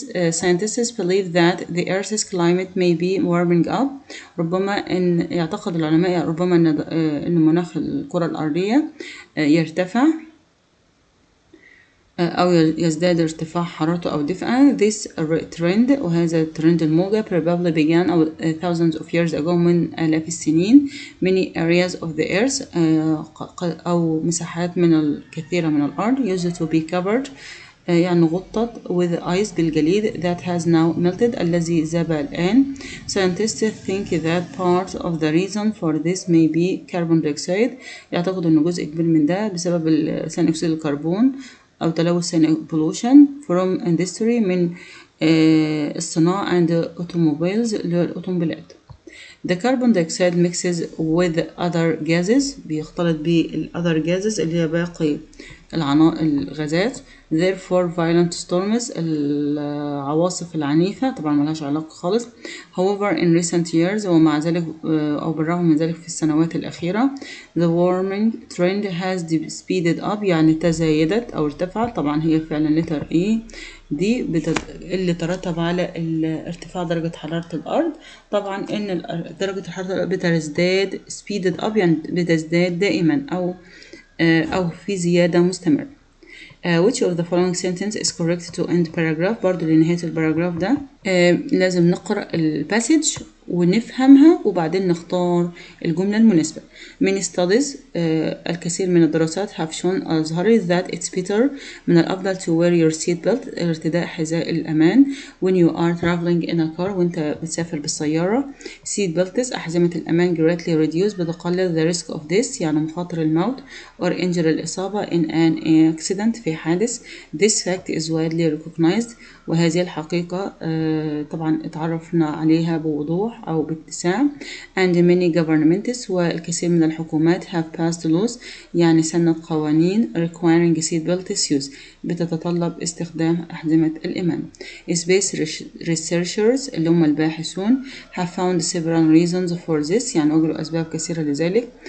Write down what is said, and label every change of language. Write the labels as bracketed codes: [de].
[en] scientists believe that the earth's climate may be warming up [ar] ربما إن يعتقد العلماء ربما إن مناخ الكرة الأرضية يرتفع أو يزداد ارتفاع حرارته أو دفئة. [en] this trend [ar] وهذا الترند الموجة [en] probably began thousands of years ago [ar] من آلاف السنين. [en] many areas of the earth [ar] أو مساحات من الكثيرة من الأرض [en] used to be covered [ar] يعني غطت [en] with ice [ar] بالجليد [en] that has now melted [ar] الذي ذاب الآن. [en] scientists think that part of the reason for this may be carbon dioxide [ar] يعتقد أنه جزء كبير من ده بسبب ثاني أكسيد الكربون أو تلوث ثاني [en] pollution from industry [ar] من الصناعة [en] and automobiles [ar] الأوتوموبيلات. [en] The carbon dioxide mixes with other gases [ar] بيختلط [en] other gases [ar] اللي هي باقي الغازات. [en] therefore violent storms [ar] العواصف العنيفة طبعا ملهاش علاقة خالص. [en] however in recent years [ar] ومع ذلك أو بالرغم من ذلك في السنوات الأخيرة [en] the warming trend has speeded up [ar] يعني تزايدت أو ارتفعت طبعا هي فعلا letter E دي اللي ترتب على ارتفاع درجة حرارة الأرض. طبعا إن درجة الحرارة بتزداد [en] speeded up [ar] يعني بتزداد دائما أو في زيادة مستمرة. [en] which of the following sentence is correct to end paragraph [ar] برضو لنهاية الباراجراف ده لازم نقرأ الباسج ونفهمها وبعدين نختار الجملة المناسبة. [en] many studies [ar] الكثير من الدراسات [en] have shown [ar] أظهرت [en] that it's better [ar] من الأفضل [en] to wear your seat belt [ar] ارتداء حذاء الأمان [en] when you are traveling in a car [ar] وانت بتسافر بالسيارة. [en] seat belts [ar] أحزمة الأمان [en] greatly reduce [ar] بتقلل [en] the risk of this [ar] يعني مخاطر الموت [en] or injury [ar] الإصابة [en] in an accident [ar] في حادث. [en] this fact is widely recognized [ar] وهذه الحقيقة طبعا اتعرفنا عليها بوضوح أو باتساع. [en] and many governments [ar] والكثير من الحكومات [en] have passed laws [ar] يعني سنت قوانين [en] requiring seat belts use [ar] بتتطلب استخدام أحزمة الأمان. [en] space researchers [ar] اللي هم الباحثون [en] have found several reasons for this [ar] يعني وجدوا أسباب كثيرة لذلك.